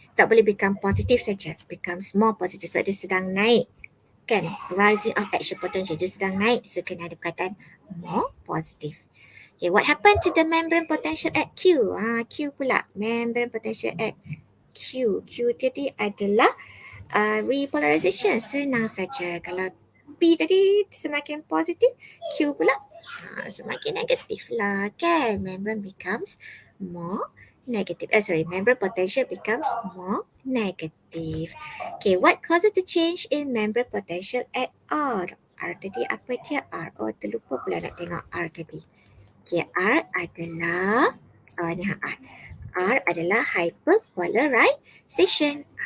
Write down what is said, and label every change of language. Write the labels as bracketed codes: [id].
[ms] Tak boleh become positive saja, [en] becomes more positive. [ms] So dia sedang naik kan, rising of action potential, dia sedang naik. So kena ada perkataan [en] more positive. Okay, what happened to the membrane potential at Q? Q pula, membrane potential at Q. [ms] Q tadi adalah repolarization. Senang saja. Kalau P tadi semakin positif, Q pula semakin negatif lah kan. [en] Membrane becomes more negative. Membrane potential becomes more negative. Okay, what causes the change in membrane potential at R? [ms] R tadi apa dia? R. Oh, terlupa pula nak tengok R tadi. Okay, R adalah R adalah hyperpolarization.